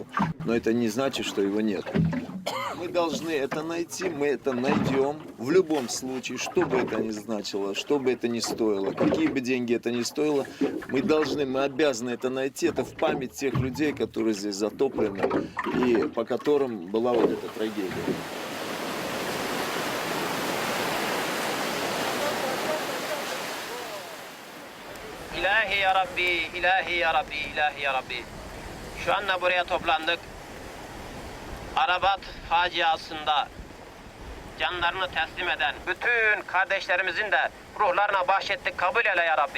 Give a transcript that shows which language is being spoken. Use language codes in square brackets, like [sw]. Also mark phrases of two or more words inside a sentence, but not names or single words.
[ru] Но это не значит, что его нет. Мы должны это найти, мы это найдем в любом случае, что бы это ни значило, что бы это ни стоило, какие бы деньги это ни стоило, мы обязаны это найти. Это в память тех людей, которые здесь затоплены и по которым была вот эта трагедия. [tr] İlahi ya Rabbi, ilahi ya Rabbi, ilahi ya Rabbi. Şu anda buraya toplandık. Arabat faciasında canlarını teslim eden bütün kardeşlerimizin de ruhlarına bahşettik, kabul eyle ya Rabbi.